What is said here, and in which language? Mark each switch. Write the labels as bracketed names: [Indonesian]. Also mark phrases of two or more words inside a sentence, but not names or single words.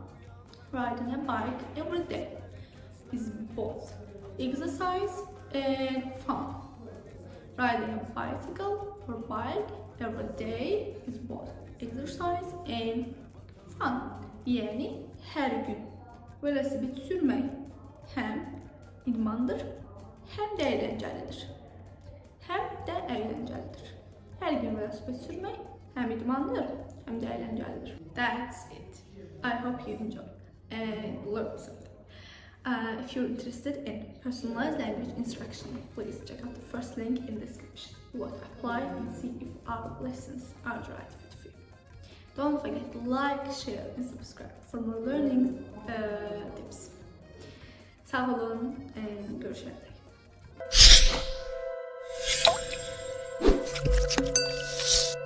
[English] Riding a bike every day is both exercise and fun. Riding a bicycle or bike every day is both exercise and fun. [Azerbaijani] Yani hər gün velosiped sürmək həm idmandır, həm də əyləncəlidir. Həm də əyləncəlidir. Hər gün velosiped sürmək həm idmandır, həm də əyləncəlidir. [English] That's it. I hope you enjoyed and learned something. If you're interested in personalized language instruction, please check out the first link in the description. what apply and see if our lessons are right fit for you. Don't forget to like, share and subscribe for more learning tips. [Azerbaijani] Sağ olun, görüşürüz.